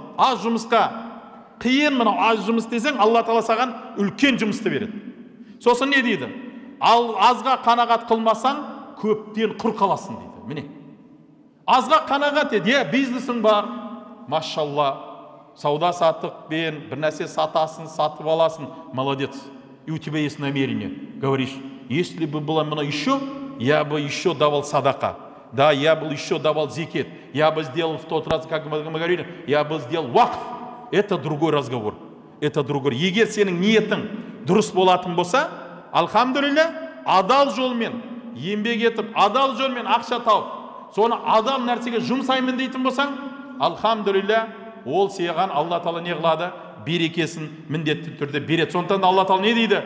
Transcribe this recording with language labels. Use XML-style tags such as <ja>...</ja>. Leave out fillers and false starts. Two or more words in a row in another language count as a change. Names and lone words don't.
<kk>Аз жұмысқа қиын, мынау аз жұмыс десең, Алла тағала саған үлкен жұмысты береді. Сосын не дейді? Ал азға қанағат қылмасаң, көптен құр қаласың дейді. Міне. Азға қанағат ет. Бизнесің бар, машалла, сауда саттықпен бір нәрсе сатасың, сатып аласың, молодец.</kk> <ru>И у тебя есть намерение. Говоришь, если бы было мына еще, я бы еще давал садака. Да, я бы еще давал зикет. Я бы сделал в тот раз, как мы говорили, я бы сделал вакф. Это другой разговор. Это другой.</ru> <kk>Егер сенің ниетің дұрыс болатын болса, алхамдулилля, адал жолмен еңбек етіп, адал жолмен ақша тауып, соны адал нәрсеге жұмсаймын дейтін болсаң, алхамдулилля, ол саған Алла тағала не қылады? Берекесін міндетті түрде береді. Сондықтан Алла тағала не дейді?</kk>